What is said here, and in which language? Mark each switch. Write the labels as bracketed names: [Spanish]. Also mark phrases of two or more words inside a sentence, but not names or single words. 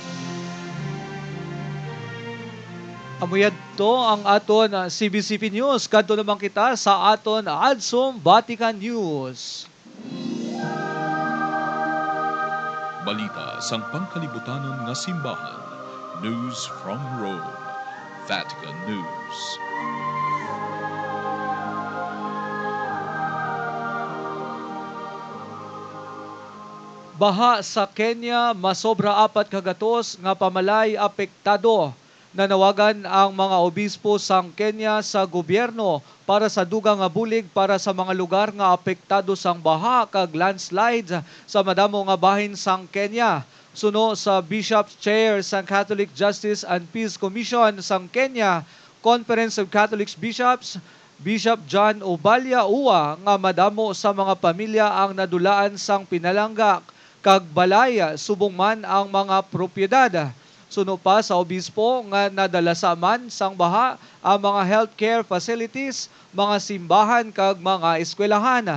[Hiligaynon] Amuyad to ang aton CBCP News. Kadto naman kita sa aton Adsum Vatican News. Balita sang pangkalibutanon nga simbahan. [English] News from Rome. Vatican News. [Hiligaynon] Baha sa Kenya, masobra 4 kagatos nga pamalay apektado. Nanawagan ang mga obispo sang Kenya sa gobyerno para sa dugang nga bulig para sa mga lugar nga apektado sang baha kag landslides sa madamo nga bahin sang Kenya. Suno sa Bishop's Chair sang Catholic Justice and Peace Commission sang Kenya, Conference of Catholic Bishops, Bishop John Obalia Uwa nga madamo sa mga pamilya ang nadulaan sang pinalangga kag balay subong man ang mga propiedad. Suno pa sa obispo nga nadala sa man sang baha ang mga [English] healthcare facilities, [Hiligaynon] mga simbahan kag mga eskwelahan.